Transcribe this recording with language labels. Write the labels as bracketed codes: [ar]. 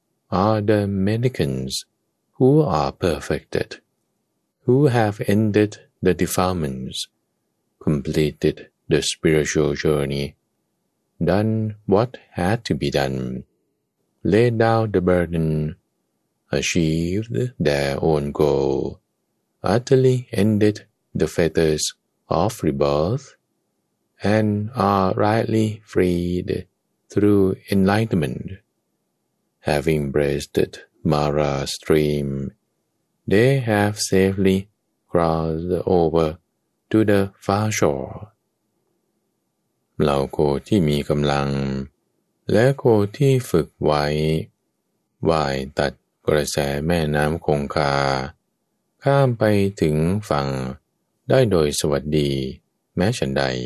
[en] are the mendicants who are perfected, who have ended the defilements, completed the spiritual journey, done what had to be done, laid down the burden, achieved their own goal, utterly ended the fetters of rebirth, and are rightly freed through enlightenment. Having breasted Mara's stream, they have safely crossed over to the far shore. [th] เหล่าโคที่มีกำลังและโคที่ฝึกไว้ว่ายตัดกระแสแม่น้ำคงคาข้ามไปถึงฝั่งได้โดยสวัสดีแม้ฉันใด